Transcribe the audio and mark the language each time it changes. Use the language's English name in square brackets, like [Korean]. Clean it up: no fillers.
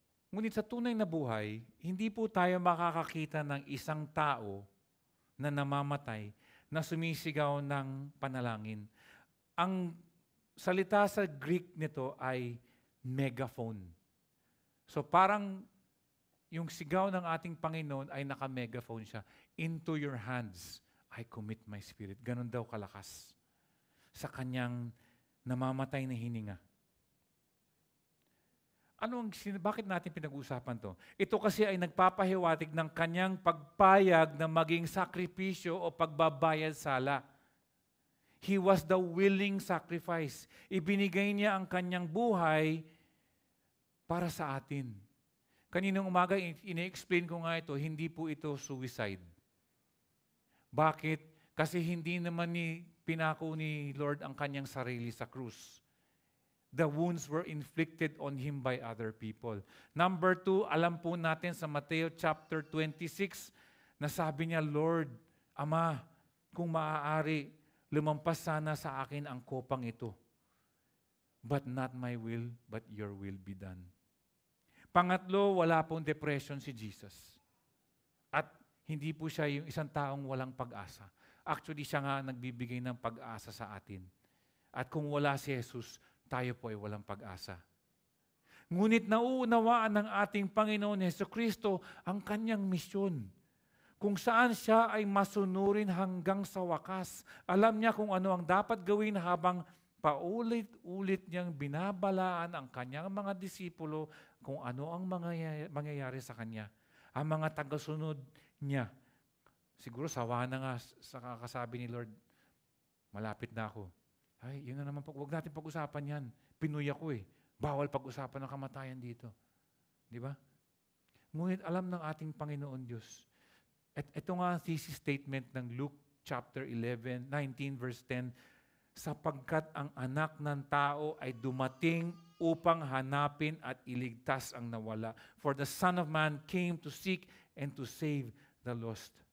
[Filipino] Ngunit sa tunay na buhay, hindi po tayo makakakita ng isang tao na namamatay na sumisigaw ng panalangin. Ang salita sa Greek nito ay megaphone. So parang yung sigaw ng ating Panginoon ay naka-megaphone siya. [English] Into your hands, I commit my spirit. [Filipino] Ganon daw kalakas sa kanyang namamatay na hininga. Bakit natin pinag-uusapan to? Ito kasi ay nagpapahiwatig ng kanyang pagpayag na maging sakripisyo o pagbabayad sala. [English] He was the willing sacrifice. [Filipino] Ibinigay niya ang kanyang buhay para sa atin. Kaninang umaga, ine-explain ko nga ito, hindi po ito suicide. Bakit? Kasi hindi naman pinako ni Lord ang kanyang sarili sa krus. [English] The wounds were inflicted on Him by other people. [Filipino] Number 2, alam po natin sa Mateo chapter 26, na sabi niya, Lord, Ama, kung maaari, lumampas sana sa akin ang kopang ito. [English] But not my will, but your will be done. [Filipino] Pangatlo, wala pong depression si Jesus. At hindi po siya yung isang taong walang pag-asa. Actually, siya nga nagbibigay ng pag-asa sa atin. At kung wala si Jesus, tayo po ay walang pag-asa. Ngunit nauunawaan ng ating Panginoon Hesukristo ang kanyang misyon, kung saan siya ay masunurin hanggang sa wakas. Alam niya kung ano ang dapat gawin habang paulit-ulit niyang binabalaan ang kanyang mga disipulo kung ano ang mangyayari sa kanya. Ang mga tagasunod niya. Siguro sawa na nga sa kakasabi ni Lord, malapit na ako. Ay, yun na naman, huwag natin pag-usapan yan. Pinoy ako eh. Bawal pag-usapan ng kamatayan dito. Di ba? Ngunit alam ng ating Panginoon Diyos. At ito nga ang thesis statement ng Luke chapter 19 verse 10, sapagkat ang anak ng tao ay dumating upang hanapin at iligtas ang nawala. [English] For the Son of Man came to seek and to save the lost.